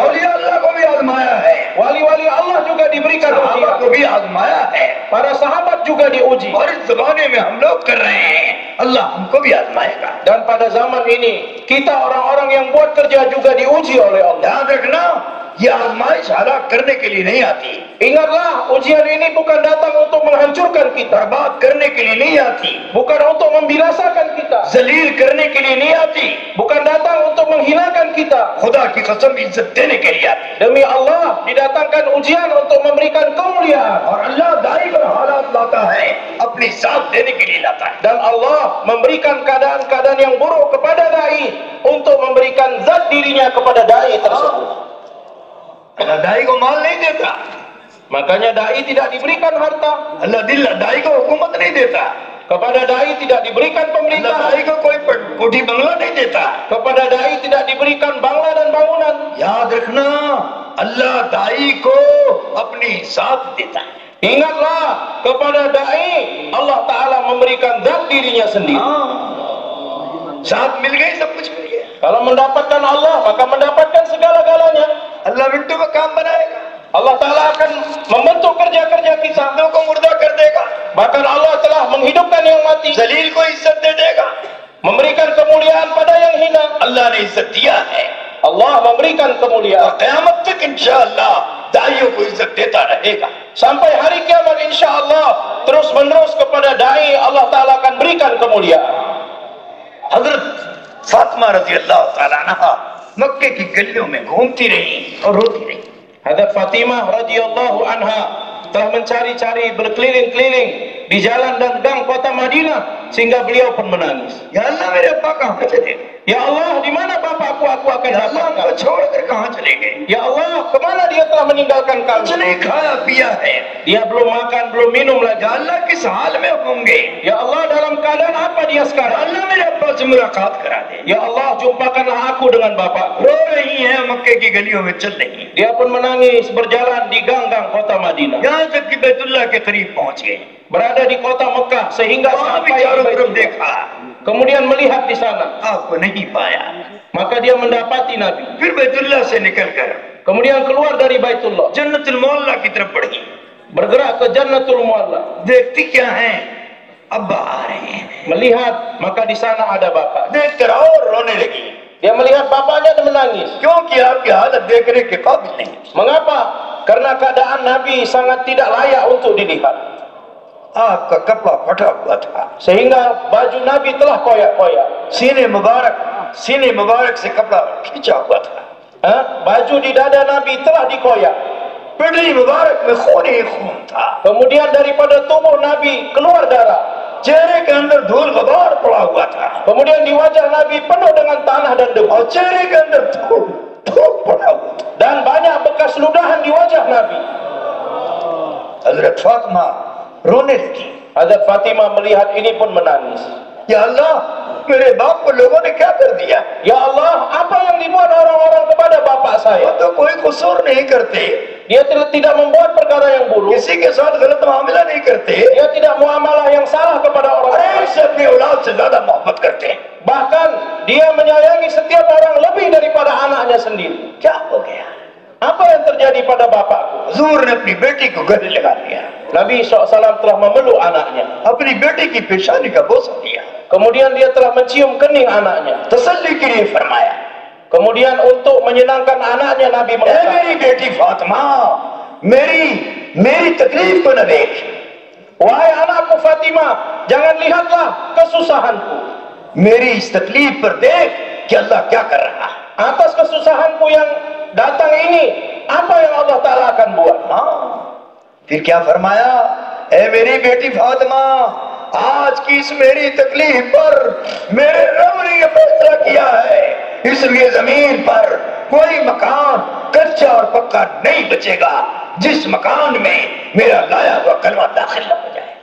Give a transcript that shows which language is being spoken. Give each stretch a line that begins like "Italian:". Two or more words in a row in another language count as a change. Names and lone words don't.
Hindi: औलिया अल्लाह को भी आजमाया है,
Malay: Wali-wali Allah juga diberikan
Hindi: सहाबा
Malay: ujian.
Hindi: को भी आजमाया है।
Malay: Para sahabat juga diuji.
Hindi: और इस जमाने में हम लोग कर रहे हैं, अल्लाह हमको भी आजमाएगा।
Malay: Dan pada zaman ini, kita orang-orang yang buat kerja juga diuji oleh Allah.
Hindi: ध्यान रखना, ये आजमाइश हलाक करने के लिए नहीं आती,
Malay: Ingatlah, ujian ini bukan datang untuk menghancurkan kita,
Hindi: बर्बाद करने के लिए नहीं आती,
Malay: bukan untuk membinasakan kita,
Hindi: जलील करने के लिए नहीं आती,
Malay: bukan datang untuk menghinakan kita.
Hindi: खुदा की कसम इज्जत देने के लिए आती।
Malay: Demi Allah, didatangkan ujian untuk memberikan kemuliaan.
Hindi: और अल्लाह दाई पर हालात लाता है, अपनी साथ देने के लिए लाता है।
Malay: Dan Allah memberikan keadaan-keadaan yang buruk kepada dai untuk memberikan zat dirinya kepada dai tersebut.
Hindi: दाई को माल नहीं देता,
Malay: Makanya dai tidak diberikan harta.
Hindi: अल्लाह दिल दाई को हुकूमत नहीं देता,
Malay: Kepada dai tidak diberikan
Hindi: अल्लाह
Malay: pemerintahan.
Hindi: दाई को कोई कोठी बंगला नहीं देता.
Malay: Kepada dai tidak diberikan bangla dan bangunan.
Hindi: याद रखना, अल्लाह दाई को अपनी साथ देता है.
Malay: Ingatlah, kepada dai Allah Ta'ala memberikan zat dirinya sendiri.
Hindi: साथ मिल गई, सब कुछ मिल गया.
Malay: Kalau mendapatkan Allah, maka mendapatkan segala-galanya.
Hindi: अल्लाह मिट्टू में काम बनाएगा,
Malay: Allah Ta'ala akan membentuk kerja-kerja kita.
Hindi: लोगों को मुर्दा कर देगा,
Malay: Bahkan Allah telah menghidupkan yang mati,
Hindi: जलील को इज्जत दे देगा.
Malay: memberikan kemuliaan pada yang hina.
Hindi: अल्लाह ने इज्जत दिया है,
Malay: Allah memberikan
Hindi: और
Malay: kemuliaan.
Hindi: क़यामत तक
Arabic: إن شاء الله
Hindi: दाइयों को इज्जत देता रहेगा.
Malay: Sampai hari kiamat
Arabic: إن شاء الله
Malay: terus menerus kepada dai Allah Ta'ala akan berikan kemuliaan.
Hindi: हजरत फातिमा
Arabic: رضي الله تعالى عنها
Hindi: मक्के की गलियों में घूमती रही और रोती रही.
Malay: Hadrat Fatimah
Arabic: رضي الله عنها
Malay: telah mencari-cari berkeliling-keliling di jalan dan gang kota Madinah sehingga beliau pun menangis.
Hindi: या अल्लाह मेरे अब्बा कहाँ चले गए?
Malay: Ya Allah, di mana bapakku aku akan
Hindi: या अल्लाह हमको
Malay: dapatkan?
Hindi: छोड़कर कहाँ चले गए?
Malay: Ya Allah, kemana dia telah meninggalkan
Hindi: कुछ
Malay: kami?
Hindi: नहीं खाया पिया है.
Malay: Dia belum makan, belum minum lagi.
Hindi: या अल्लाह किस हाल में होंगे?
Malay: Ya Allah, dalam keadaan apa dia
Hindi: या
Malay: sekarang?
Hindi: अल्लाह मेरे अब्बा से मुलाकात करा दे.
Malay: Ya Allah, jumpakanlah aku dengan bapakku.
Hindi: रो रही है, मक्के की गलियों में चल रही.
Malay: Dia pun menangis berjalan di gang-gang kota Madinah.
Hindi: यहाँ तक कि बैतुल्लाह के करीब पहुंच गए.
Malay: Berada di kota Mekah sehingga
Hindi: वहाँ भी
Malay: sampai
Hindi: चारों
Malay: di
Hindi: तरफ
Malay: Baitullah.
Hindi: देखा,
Malay: Kemudian melihat di sana,
Hindi: आपको नहीं पाया.
Malay: maka dia mendapati Nabi.
Hindi: फिर बैतुल्लाह से निकलकर
Malay: Kemudian keluar dari Baitullah,
Hindi: जन्नतुल मौला की तरफ बढ़ी.
Malay: bergerak ke Jannatul Mualla.
Hindi: देखती क्या है, अब्बा आ रहे हैं.
Malay: Melihat, maka di sana ada bapak.
Hindi: देखकर और रोने लगी,
Malay: Dia melihat bapaknya dan menangis.
Hindi: क्योंकि आपकी हालत देखने के काबिल नहीं.
Malay: Mengapa? Karena keadaan Nabi sangat tidak layak untuk dilihat.
Hindi: आपका कपड़ा फटा हुआ था,
Malay: Sehingga baju Nabi telah koyak-koyak.
Hindi: सीने मुबारक से कपड़ा खींचा हुआ था.
Malay: Baju di dada Nabi telah dikoyak.
Hindi: पिंडली मुबारक में खून ही खून था.
Malay: Kemudian daripada tubuh Nabi keluar darah.
Hindi: चेहरे के अंदर धूल गुबार पड़ा हुआ था,
Malay: Kemudian di wajah Nabi penuh dengan tanah dan debu.
Hindi: और चेहरे के अंदर धूल पड़ा हुआ था.
Malay: Dan banyak bekas ludahan di wajah Nabi.
Hindi: हजरत फातिमा रोने लगी.
Malay: Hazrat Fatimah melihat ini pun menangis.
Hindi: या अल्लाह, मेरे बाप को लोगों ने क्या कर दिया?
Malay: Ya Allah, apa yang dibuat orang-orang kepada bapak
Hindi: वो
Malay: saya?
Hindi: तो कोई कसूर नहीं करते,
Malay: Dia tidak membuat perkara yang buruk.
Hindi: किसी के साथ गलत मामला नहीं करते,
Malay: Dia tidak muamalah yang salah kepada orang
Hindi: और
Malay: lain.
Hindi: से अपनी औलाद से ज्यादा मोहब्बत करते हैं.
Malay: Bahkan dia menyayangi setiap orang lebih daripada anaknya sendiri.
Hindi: क्या हो गया?
Malay: Apa yang terjadi pada bapakku?
Hindi: हुजूर ने अपनी बेटी को गले लगा लिया,
Malay: Nabi SAW telah memeluk anaknya.
Hindi: अपनी बेटी की पेशानी का बोसा दिया,
Malay: Kemudian dia telah mencium kening anaknya.
Hindi: तसल्ली के लिए फरमाया,
Malay: Kemudian untuk menyenangkan anaknya Nabi
Hindi: ऐ
Malay: mengatakan,
Hindi: मेरी बेटी फातिमा, मेरी तकलीफ को न देख.
Malay: wahai anakku Fatimah, jangan lihatlah kesusahanku.
Hindi: मेरी इस तकलीफ पर देख कि अल्लाह क्या कर रहा है.
Malay: Atas kesusahanku yang datang ini, apa yang Allah Ta'ala akan buat?
Hindi: फिर क्या फरमाया, ऐ मेरी बेटी फातिमा, आज की इस मेरी तकलीफ पर मेरे रब ने यह फैसला किया है, इसलिए जमीन पर कोई मकान कच्चा और पक्का नहीं बचेगा जिस मकान में मेरा लाया हुआ कलमा दाखिल न हो जाए.